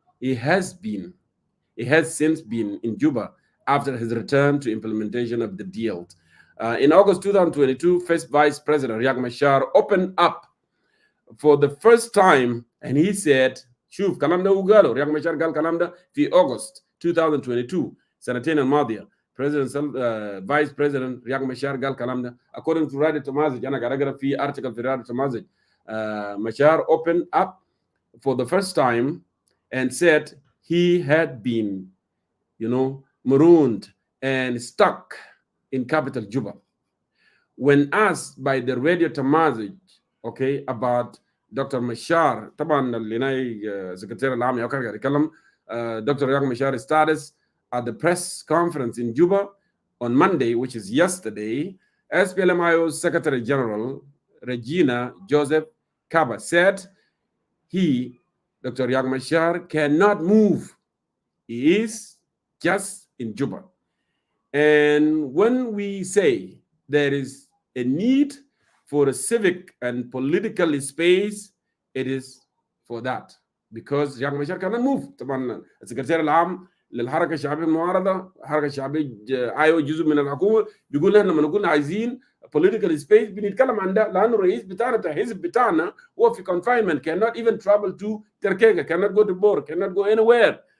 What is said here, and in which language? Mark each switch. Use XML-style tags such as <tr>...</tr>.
<en>He has since been in Juba after his return to implementation of the deal. In August 2022, first Vice President Riek Machar opened up for the first time, and he said,</en> <ar>شوف كلام ده وقاله رياض مشار قال كلام ده في أغسطس 2022 سنتين الماضية. Vice President رياض مشار قال كلام ده</ar> <en>according to</en> <ar>راديو تمازج. أنا قاعد أقرأ في article في راديو تمازج.</ar> <en>Machar opened up for the first time and said he had been, marooned and stuck in capital Juba. When asked by the radio Tamazij, about Dr.</en> <ar>Machar, طبعا اللي ناي سكرتير العام قاعد يتكلم Dr.</ar> <en>Riek Machar status at the press conference in Juba on Monday, which is yesterday. SPLMIO's Secretary General Regina Joseph Kaba said Dr. Riek Machar, cannot move. He is just in Juba. And when we say there is a need for a civic and political space, it is for that. Because Riek Machar cannot move.</en> <ar>طبعا السكرتير العام للحركه الشعبيه المعارضه، الحركه الشعبيه ايوه جزء من الحكومه، بيقول احنا لما نكون عايزين political space بنتكلم عن ده، لانه الرئيس بتاعنا بتاع الحزب بتاعنا هو في</ar> <en>confinement, cannot even travel to Turkey, cannot go to Bor, cannot go anywhere.</en>